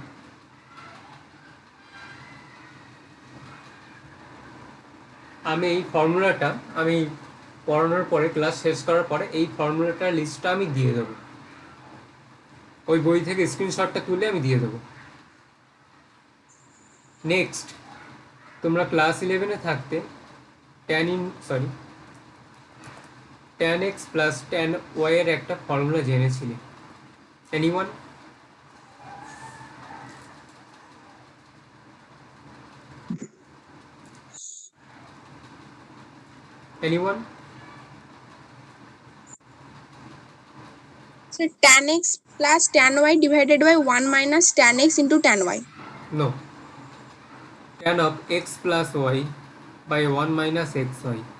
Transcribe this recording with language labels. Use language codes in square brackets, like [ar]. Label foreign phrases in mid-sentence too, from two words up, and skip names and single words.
[bn] আমি এই ফর্মুলাটা, আমি পড়ানোর পরে, ক্লাস শেষ করার পরে এই ফর্মুলাটার লিস্টটা আমি দিয়ে দেবো। ওই বই থেকে স্ক্রিনশটটা তুলে আমি দিয়ে দেবো। নেক্সট, তোমরা ক্লাস 11-এ থাকতে [en] tan x plus tan y [bn] এর একটা ফর্মুলা জেনেছিলে। [en] Anyone? Anyone? So tan x plus tan y divided by 1 minus tan x into tan y. No. Tan of x plus y by 1 minus xy.